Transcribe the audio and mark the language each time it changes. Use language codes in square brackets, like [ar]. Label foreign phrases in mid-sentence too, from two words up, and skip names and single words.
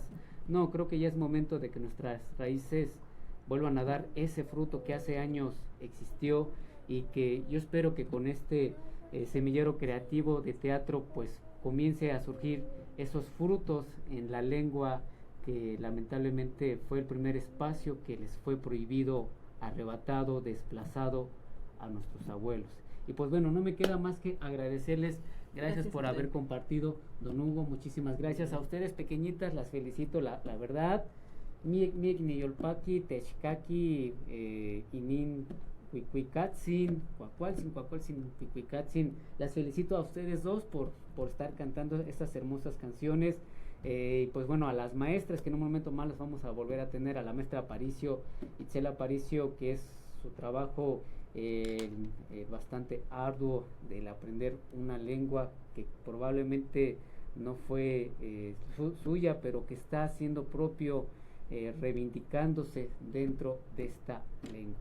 [es] No, creo que ya es momento de que nuestras raíces vuelvan a dar ese fruto que hace años existió, y que yo espero que con este semillero creativo de teatro pues comience a surgir esos frutos en la lengua que lamentablemente fue el primer espacio que les fue prohibido, arrebatado, desplazado a nuestros abuelos. Y pues bueno, no me queda más que agradecerles. Gracias por haber compartido, don Hugo, muchísimas gracias. A ustedes pequeñitas las felicito, la verdad. [nah] Miek niyolpaki, techkaki, inin cuicuicatzin, cuacualzin, cuicuicatzin. [es] Las felicito a ustedes dos por estar cantando estas hermosas canciones. Pues bueno, a las maestras, que en un momento más las vamos a volver a tener, a la maestra Aparicio, Itzel Aparicio, que es su trabajo bastante arduo del aprender una lengua que probablemente no fue suya, pero que está haciendo propio, reivindicándose dentro de esta lengua.